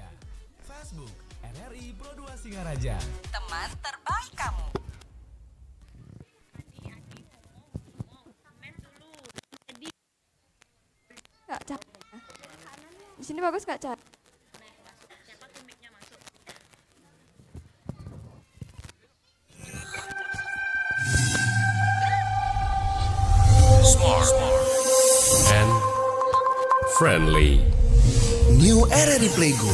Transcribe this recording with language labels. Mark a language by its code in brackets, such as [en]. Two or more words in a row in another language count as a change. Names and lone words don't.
[id] Facebook RRI Pro 2 Singaraja. Teman terbaik kamu. Kak Cat. Di sini bagus Kak Cat. [en] Smart and friendly. New RRI Playgo.